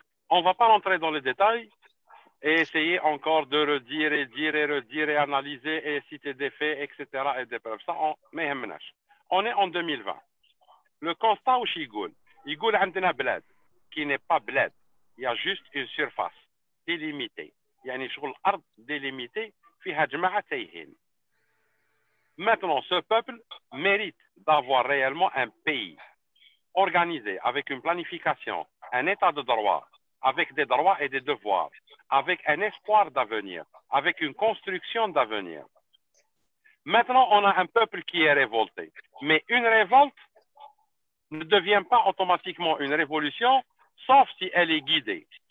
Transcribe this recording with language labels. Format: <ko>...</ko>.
<fr>On ne va pas rentrer dans les détails et essayer encore de redire et dire et redire et analyser et citer des faits, etc. et des preuves. Ça, on est en 2020. Le constat où il y a bled qui n'est pas bled. Il y a juste une surface délimitée.</fr> <ar>يعني شغل الأرض délimitée فيها جماعة تايهين.</ar> <fr>Maintenant, ce peuple mérite d'avoir réellement un pays organisé avec une planification, un état de droit, avec des droits et des devoirs, avec un espoir d'avenir, avec une construction d'avenir. Maintenant, on a un peuple qui est révolté. Mais une révolte ne devient pas automatiquement une révolution, sauf si elle est guidée.</fr>